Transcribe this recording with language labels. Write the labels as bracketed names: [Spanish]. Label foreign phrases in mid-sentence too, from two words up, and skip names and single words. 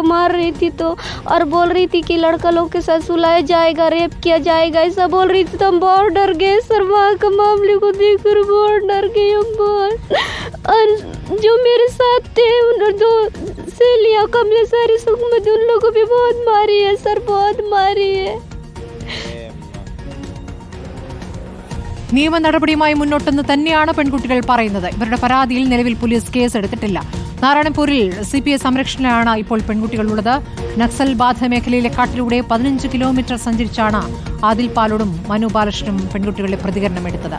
[Hindi] मार रही थी तो और बोल रही थी कि लड़का लोग के साथ सुलाया जाएगा, रेप किया जाएगा, ऐसा बोल रही थी तो हम बहुत डर गए सर। वहाँ के मामले को देखकर बहुत डर गए हम बहुत। और जो मेरे साथ थे उन दो सहेलियाँ कमले सारी सुखमत, उन लोगों को भी बहुत मारी है सर, बहुत मारी है। [Malayalam] നിയമ നടപടിയുമായി മുന്നോട്ടെന്ന് തന്നെയാണ് പെൺകുട്ടികൾ പറയുന്നത്. ഇവരുടെ പരാതിയിൽ നിലവിൽ പോലീസ് കേസെടുത്തിട്ടില്ല. നാരായണപൂരിൽ CPI സംരക്ഷണയിലാണ് ഇപ്പോൾ പെൺകുട്ടികളുള്ളത്. നക്സൽ ബാധ മേഖലയിലെ കാട്ടിലൂടെ 15 കിലോമീറ്റർ സഞ്ചരിച്ചാണ് ആദിൽ പാലോടും മനു ബാലകൃഷ്ണനും പെൺകുട്ടികളുടെ പ്രതികരണം എടുത്തത്.